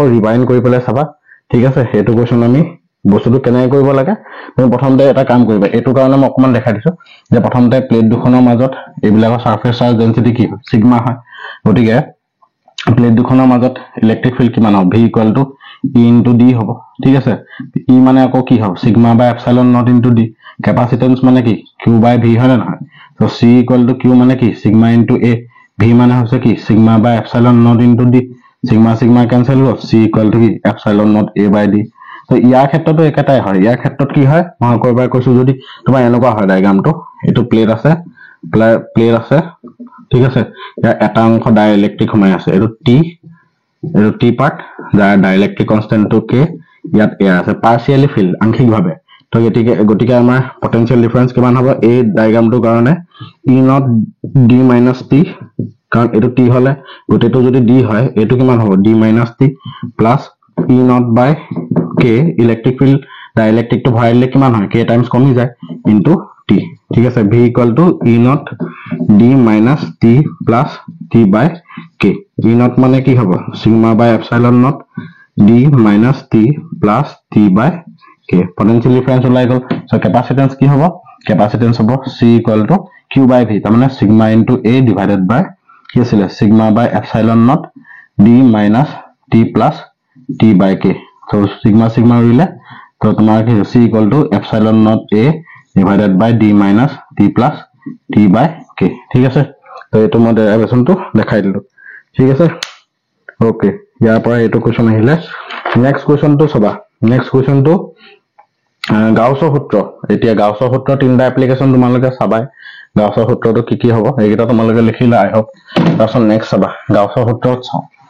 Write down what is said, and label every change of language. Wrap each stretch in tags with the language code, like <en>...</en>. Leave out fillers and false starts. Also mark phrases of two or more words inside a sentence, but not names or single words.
<as>ৰিৱাইন্ড কৰি পেলাই চাবা ঠিক আছে হেতু কোৱেশ্চন আমি বস্তুটো কেনে কৰিব লাগে তুমি প্ৰথমতে এটা কাম কৰিবা এটো কাৰণে মই অকমান দেখাই দিছো যে প্ৰথমতে প্লেট দুখনৰ মাজত এইবিলাকৰ সাৰফেস</as> <en>charge density</en> <as>কি হয় সিগমা হয় গতিকে প্লেট দুখনৰ মাজত</as> <en>electric field</en> <as>কিমান হ'ব v = e * d হ'ব ঠিক আছে e মানে আকৌ কি হ'ব সিগমা</as> <en>by epsilon naught</en> <as>* d ক্যাপাসিটেন্স মানে কি</as> <en>q by v</en> <as>হয় না নহয় তো c = q মানে কি সিগমা * a v মানে হৈছে কি সিগমা</as> <en>by epsilon naught</en> <as>* d সিগমা সিগমা ক্যান্সেল হ'ব c = কি</as> <en>epsilon naught a by d</en> <as>তো ইয়াৰ ক্ষেত্ৰটো একেটাই হয় ইয়াৰ ক্ষেত্ৰত কি হয় মই কয়বাৰ কৈছো যদি তোমাৰ এনেকুৱা হয় ডায়াগ্ৰামটো এটো প্লেট আছে ঠিক আছে ইয়াৰ এটা অংশ ডাইইলেক্ট্ৰিক সোমাই আছে এটো t পাৰ্ট যাৰ</as> <en>dielectric constantটো</en> <as>k ইয়াত এয়াৰ আছে পাৰ্শিয়ালি ফিল্ড আংশিকভাৱে তো গতিকে আমাৰ</as> <en>potential difference</en> <as>কিমান হ'ব এই ডায়াগ্ৰামটোৰ কাৰণে</as> <en>e naught d minus t</en> <as>কাৰণ এটো t হলে গোটেটো যদি d হয় এটো কিমান হ'ব</as> <en>d minus t plus e naught by k electric field</en> <as>ডাইইলেক্ট্ৰিক তো ভৰাই দিলে কিমান হয় k টাইমছ কমি যায় ইনটু t ঠিক আছে</as> <en>v = e naught d minus t plus t by k e naught</en> <as>মানে কি হ'ব সিগমা</as> <en>by epsilon naught d minus t plus t by k potential difference</en> <as>ওলাই গল</as> <en>so capacitance</en> <as>কি হ'ব ক্যাপাসিটেন্স হ'ব</as> <en>c = q by v</en> <as>তাৰ মানে</as> <en>sigma * a divided by</en> <as>কি আছিল সিগমা</as> <en>by epsilon naught d minus t plus t by k so sigma</en> <as>sigma উৰিলে তো তোমাৰ কি</as> <en>c = epsilon naught a divided by d minus t plus t by k</en> <as>ঠিক আছে তো এটো মই ডেৰাইভেশনটো দেখাই দিলো ঠিক আছে ওকে ইয়াৰ পৰা এটো কোৱেশ্চন আহিলে</as> <en>next questionটো</en> <as>সবা</as> <en>next questionটো</en> <as>গাউছৰ সূত্ৰ এতিয়া গাউছৰ সূত্ৰ তিনটা এপ্লিকেশন তোমালোকে চাবাই গাউছৰ সূত্ৰটো কি হ'ব এইকেইটা তোমালোকে লিখিলা</as> <en>I hope</en> <as>তাৰছত নেক্সট চাবা গাউছৰ সূত্ৰত চাও</as>